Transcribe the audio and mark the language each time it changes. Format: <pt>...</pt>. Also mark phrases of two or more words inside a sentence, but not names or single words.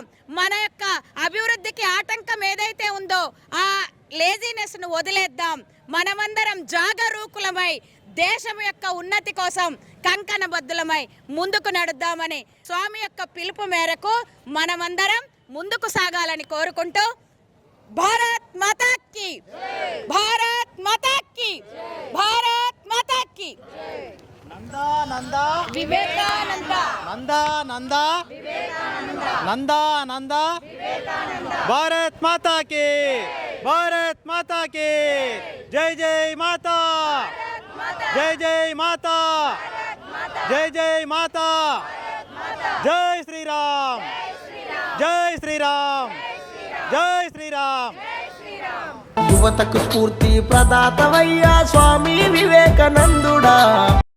<te>మన యొక్క అభివృద్ధికి ఆటంకం ఏదైతే ఉందో ఆ లేజీనెస్ ను వదిలేద్దాం. మనమందరం జాగరూకులమై దేశం యొక్క ఉన్నతి కోసం కంకణబద్ధులమై ముందుకు నడుద్దామని స్వామి యొక్క పిలుపు మేరకు మనమందరం ముందుకు సాగాలని కోరుకుంటూ</te> <hi>भारत माता की, भारत माता की, भारत माता की.</hi> <te>నందా నందా వివేకానంద, నందా నందా వివేకానంద.</te> <hi>नंदा नंदा भारत माता की भारत माता की जय जय माता जय जय माता जय जय माता जय श्रीराम जय श्रीराम जय श्रीराम.</hi> <te>యువతకు స్ఫూర్తి ప్రదాతవయ్యా స్వామి వివేకానందుడా.</te>